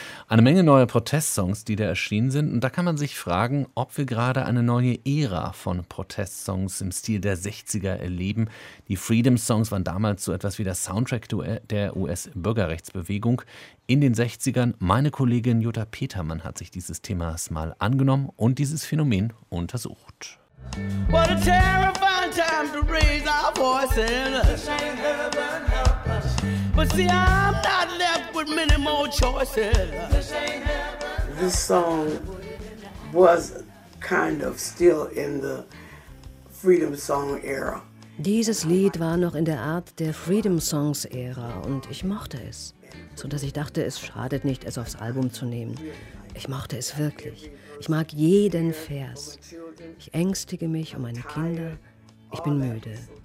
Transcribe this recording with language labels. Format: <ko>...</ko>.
<de>Eine Menge neuer Protestsongs, die da erschienen sind. Und da kann man sich fragen, ob wir gerade eine neue Ära von Protestsongs im Stil der 60er erleben. Die Freedom Songs waren damals so etwas wie der Soundtrack der US-Bürgerrechtsbewegung in den 60ern. Meine Kollegin Jutta Petermann hat sich dieses Themas mal angenommen und dieses Phänomen untersucht.</de> <en>What a terrifying time to raise our voice in. But see, I'm not left with many more choices. This song was kind of still in the Freedom Song era.</en> <de>Dieses Lied war noch in der Art der Freedom Songs Ära und ich mochte es. So dass ich dachte, es schadet nicht, es aufs Album zu nehmen. Ich mochte es wirklich. Ich mag jeden Vers. Ich ängstige mich um meine Kinder. Ich bin müde.</de>